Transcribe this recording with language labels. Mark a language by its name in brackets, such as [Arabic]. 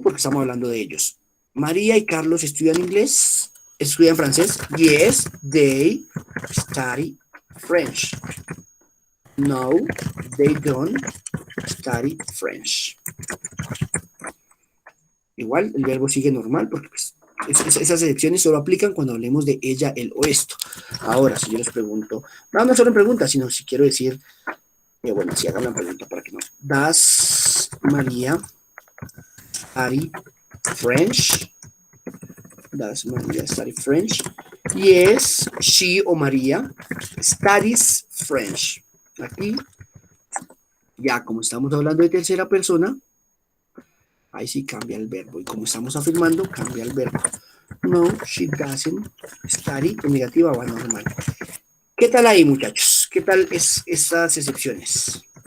[Spanish] Porque estamos hablando de ellos. María y Carlos estudian inglés, estudian francés. [English] Yes, they study French. No, they don't study French. [Spanish] Igual, el verbo sigue normal, porque pues, esas excepciones solo aplican cuando hablemos de ella, él o esto. Ahora, si yo les pregunto, no solo en preguntas, sino si quiero decir, bueno, si hagan una pregunta para que no. [English] ¿Does María study French? ¿Does María study French? Yes, she o María studies French. [Spanish] Aquí, ya como estamos hablando de tercera persona, ahí sí cambia el verbo. Y como estamos afirmando, cambia el verbo. No, [English] she doesn't study. [Spanish] En negativa va normal. ¿Qué tal ahí, muchachos? ¿Qué tal estas excepciones?